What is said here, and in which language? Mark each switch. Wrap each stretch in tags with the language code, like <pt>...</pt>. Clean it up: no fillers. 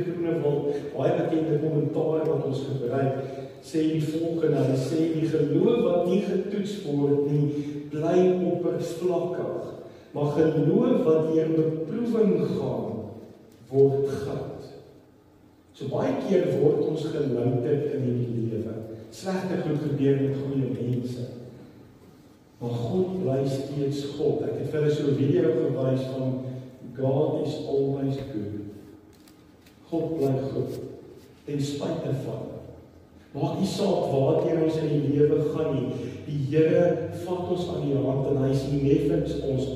<af>Groenewald, baie bekende kommentaar wat ons gebruik, sê die volgende, hy sê die geloof wat nie getoets word nie, bly oppervlakkig, maar geloof wat deur beproewing gaan, word goud. So baie keer word ons gelouter in die lewe. Slegte goed gebeur met goeie mense. Maar God bly steeds God. Ek het vir hulle so 'n video gewys van</af> <en>God is always good.</en> <af>God bly goed, ten spyte van. Maak nie saak waartoe ons in die lewe gaan nie. Die Here vat ons aan die hand en hy is nie neffens ons.</af>